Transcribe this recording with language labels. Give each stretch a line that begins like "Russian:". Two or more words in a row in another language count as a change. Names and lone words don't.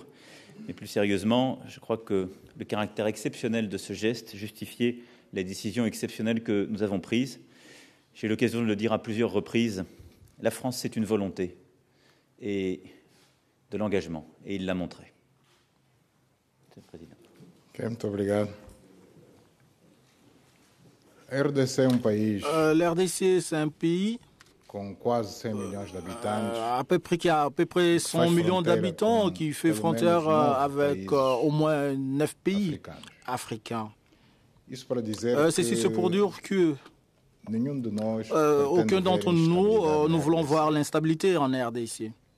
French: Mais plus sérieusement, je crois que le caractère exceptionnel de ce geste justifiait la décision exceptionnelle que nous avons prise. J'ai eu l'occasion de le dire à plusieurs reprises, la France, c'est une volonté et de l'engagement, et il l'a montré. Monsieur le Président.
Portuguese: Muito obrigado. RDC é país.
French: L'RDC, c'est un pays
Portuguese: com quase
French: 100 millions d'habitants, qui a à peu près 100 millions d'habitants, qui fait frontière avec au moins 9 pays africains. C'est pour dire que aucun d'entre nous, nous voulons voir l'instabilité en RDC.